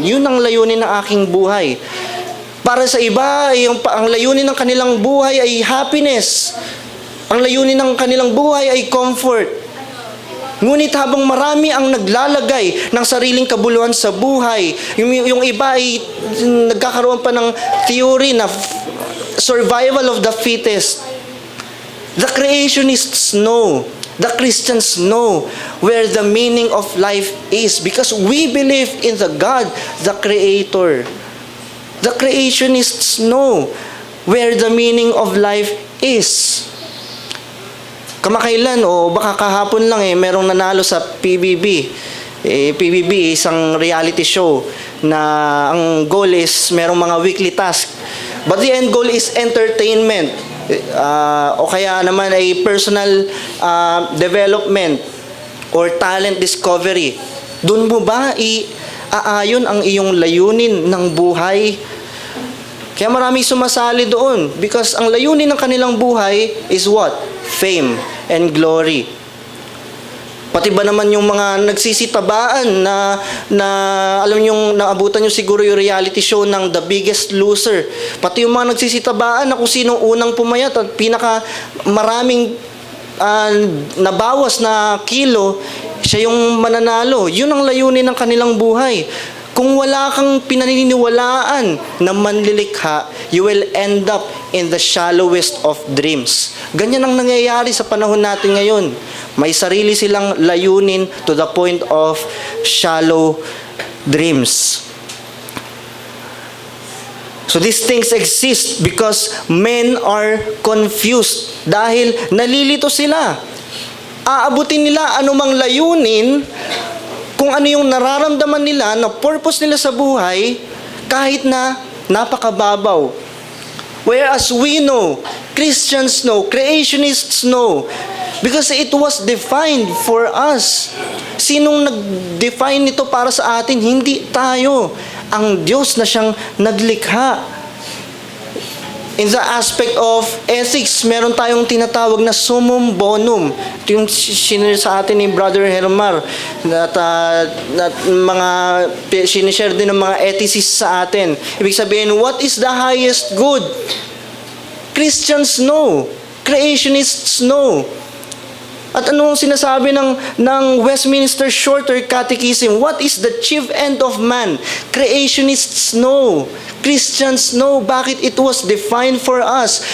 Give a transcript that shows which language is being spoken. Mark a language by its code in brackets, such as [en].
[tl] Yun ang layunin ng aking buhay. Para sa iba, ang layunin ng kanilang buhay ay happiness. Ang layunin ng kanilang buhay ay comfort. Ngunit habang marami ang naglalagay ng sariling kabuluhan sa buhay, yung iba ay nagkakaroon pa ng theory na [en] survival of the fittest. The creationists know, the Christians know where the meaning of life is because we believe in the God, the Creator. The creationists know where the meaning of life is. [tl] Kamakailan o baka kahapon lang merong nanalo sa PBB. PBB isang reality show na ang goal is merong mga weekly task. [en] But the end goal is entertainment. [tl] O kaya naman ay [en] personal development or talent discovery. [tl] Doon mo ba aayon ang iyong layunin ng buhay? Kaya maraming sumasali doon [en] because [tl] ang layunin ng kanilang buhay [en] is what? Fame and glory. [tl] Pati ba naman yung mga nagsisitabaan na alam nyo, naabutan nyo siguro yung reality show ng The Biggest Loser. Pati yung mga nagsisitabaan na kung sinong unang pumayat at pinaka maraming nabawas na kilo, siya yung mananalo. Yun ang layunin ng kanilang buhay. Kung wala kang pinaniniwalaan na manlilikha, [en] you will end up in the shallowest of dreams. [tl] Ganyan ang nangyayari sa panahon natin ngayon. May sarili silang layunin [en] to the point of shallow dreams. So these things exist because men are confused [tl] dahil nalilito sila. Aabutin nila anumang layunin kung ano yung nararamdaman nila na purpose nila sa buhay kahit na napakababaw. [en] Whereas we know, Christians know, creationists know, because it was defined for us. [tl] Sinong nag-define nito para sa atin? Hindi tayo. Ang Diyos na siyang naglikha. [en] In the aspect of ethics, [tl] meron tayong tinatawag na summum bonum. Ito yung sinishare sa atin ni Brother Hermar at mga sinishare din ng mga ethicists sa atin. Ibig sabihin, [en] what is the highest good? Christians know. Creationists know. [tl] At ano ang sinasabi ng Westminster Shorter Catechism? [en] What is the chief end of man? Creationists know. Christians know [tl] bakit [en] it was defined for us.